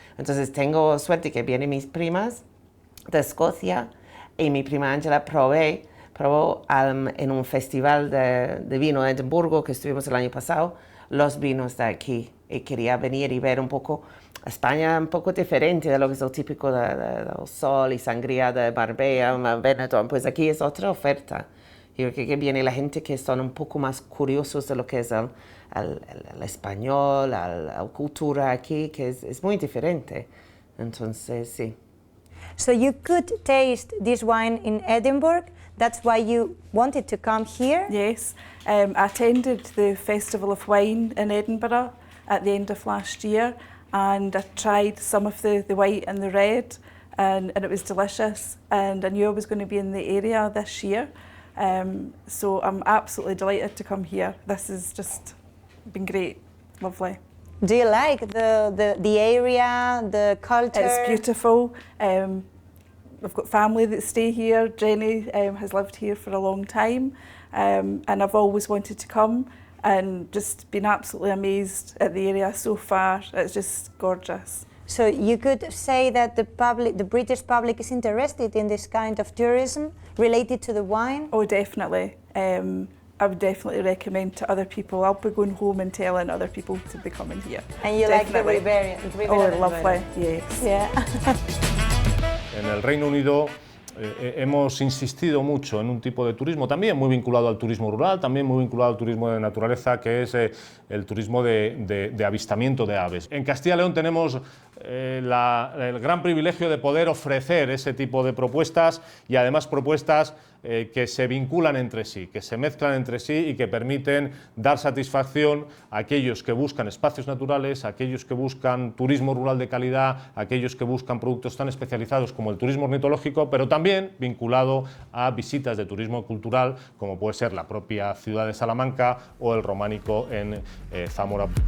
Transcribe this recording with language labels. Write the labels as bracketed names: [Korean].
[Spanish] Entonces tengo suerte que vienen mis primas de Escocia, y mi prima Angela probó en un festival de vino en Edimburgo que estuvimos el año pasado, los vinos de aquí, y quería venir y ver un poco España, un poco diferente de lo que es lo típico del sol y sangría de Marbella, Benetton. Pues aquí es otra oferta. Yo creo que viene la gente que son un poco más curiosos de lo que es el español, la cultura aquí, que es muy diferente. Entonces, sí. [English] So you could taste this wine in Edinburgh. That's why you wanted to come here? Yes. I attended the Festival of Wine in Edinburgh at the end of last year, and I tried some of the white and the red, and it was delicious. And I knew I was going to be in the area this year. So I'm absolutely delighted to come here. This has just been great, lovely. Do you like the area, the culture? It's beautiful. I've got family that stay here. Jenny has lived here for a long time, and I've always wanted to come and just been absolutely amazed at the area so far. It's just gorgeous. So you could say that the British public is interested in this kind of tourism related to the wine? Oh, definitely. I would definitely recommend to other people. I'll be going home and telling other people to be coming here. And you Definitely. like the Riviera? Oh, lovely, yes. Yeah. [Spanish] En el Reino Unido hemos insistido mucho en un tipo de turismo también muy vinculado al turismo rural, también muy vinculado al turismo de naturaleza, que es el turismo de avistamiento de aves. En Castilla y León tenemos el gran privilegio de poder ofrecer ese tipo de propuestas, y además propuestas que se vinculan entre sí, que se mezclan entre sí y que permiten dar satisfacción a aquellos que buscan espacios naturales, a aquellos que buscan turismo rural de calidad, a aquellos que buscan productos tan especializados como el turismo ornitológico, pero también vinculado a visitas de turismo cultural, como puede ser la propia ciudad de Salamanca o el románico en Zamora.